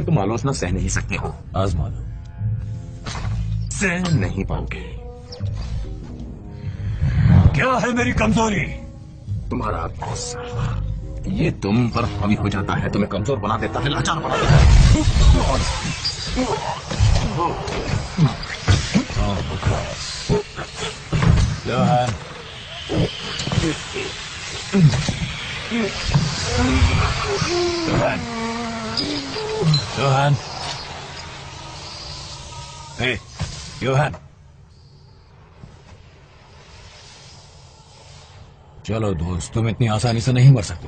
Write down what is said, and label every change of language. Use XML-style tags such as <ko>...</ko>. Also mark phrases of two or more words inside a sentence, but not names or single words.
<hi>तुम आलोचना सह नहीं सकते हो। आजमा दो। सह नहीं पाओगे। क्या है मेरी कमजोरी? तुम्हारा गुस्सा। ये तुम पर हावी हो जाता है, तुम्हें कमजोर बना देता है, लाचार बना देता है। Johan. Johan. Johan. Hey, Johan. चलो दोस्त, तुम इतनी आसानी से नहीं मर सकते।</hi>